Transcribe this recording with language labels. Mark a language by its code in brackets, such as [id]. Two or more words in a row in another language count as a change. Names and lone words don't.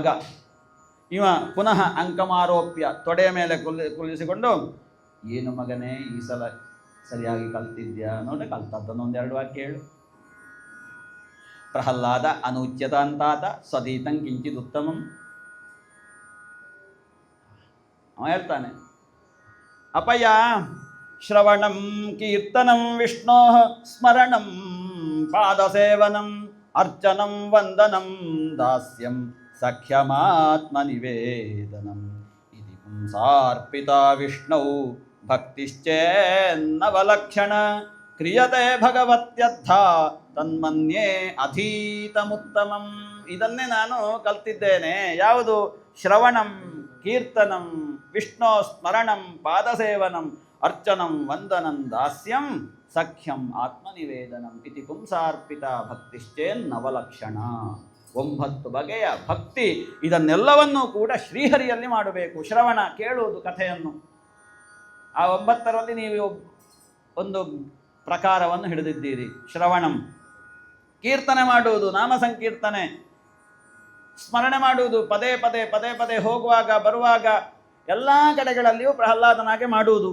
[kn] ಇವ [sa] ಪುನಃ ಅಂಕಮಾರೋಪ್ಯ [kn] ತೊಡೆಯ ಮೇಲೆ ಕುಳ್ಳಿಸಿಕೊಂಡು, ಏನು ಮಗನೇ ಈ ಸಲ ಸರಿಯಾಗಿ ಕಲ್ತಿದ್ಯಾ ನೋಡಿ, ಕಲ್ತದ್ದನ್ನೊಂದೆರಡು ವಾಕ್ಯ ಹೇಳು. [sa] ಪ್ರಹ್ಲಾದ ಅನುಚ್ಯತಾಂತಾತ ಸ್ವದೀತಂ ಕಿಂಚಿತ್ ಉತ್ತಮಂ. [kn] ಅವ ಹೇಳ್ತಾನೆ, ಅಪಯ್ಯ [sa] ಶ್ರವಣಂ ಕೀರ್ತನಂ ವಿಷ್ಣೋ ಸ್ಮರಣಂ ಪಾದಸೇವನಂ ಅರ್ಚನಂ ವಂದನಂ ದಾಸ್ಯಂ ಸಖ್ಯಮಾತ್ಮನಿವೇದನಂ ಇತಿ ಪುಂಸಾರ್ಪಿತ ವಿಷ್ಣೌ ಭಕ್ತಿಶ್ಚೇನ್ನವಲಕ್ಷಣ ಕ್ರಿಯತೆ ಭಗವತ್ಯರ್ಥ ತನ್ಮನ್ಯೇ ಅಧೀತಮುತ್ತಮಂ. [kn] ಇದನ್ನೇ ನಾನು ಕಲ್ತಿದ್ದೇನೆ. ಯಾವುದು? [sa] ಶ್ರವಣಂ ಕೀರ್ತನಂ ವಿಷ್ಣು ಸ್ಮರಣಂ ಪಾದಸೇವನಂ ಅರ್ಚನಂ ವಂದನಂ ದಾಸ್ಯಂ ಸಖ್ಯಂ ಆತ್ಮನಿವೇದನಂ ಇತಿ ಪುಂಸಾರ್ಪಿತ ಭಕ್ತಿಶ್ಚೇನ್ನವಲಕ್ಷಣ. [kn] 9 ಬಗೆಯ ಭಕ್ತಿ. ಇದನ್ನೆಲ್ಲವನ್ನೂ ಕೂಡ ಶ್ರೀಹರಿಯಲ್ಲಿ ಮಾಡಬೇಕು. ಶ್ರವಣ, ಕೇಳುವುದು ಕಥೆಯನ್ನು. ಆ 9ರಲ್ಲಿ ನೀವು ಒಂದು ಪ್ರಕಾರವನ್ನು ಹಿಡಿದಿದ್ದೀರಿ. ಶ್ರವಣಂ, ಕೀರ್ತನೆ ಮಾಡುವುದು, ನಾಮ ಸಂಕೀರ್ತನೆ, ಸ್ಮರಣೆ ಮಾಡುವುದು, ಪದೇ ಪದೇ ಪದೇ ಪದೇ ಹೋಗುವಾಗ ಬರುವಾಗ ಎಲ್ಲ ಕಡೆಗಳಲ್ಲಿಯೂ ಪ್ರಹ್ಲಾದನಾಗೆ ಮಾಡುವುದು.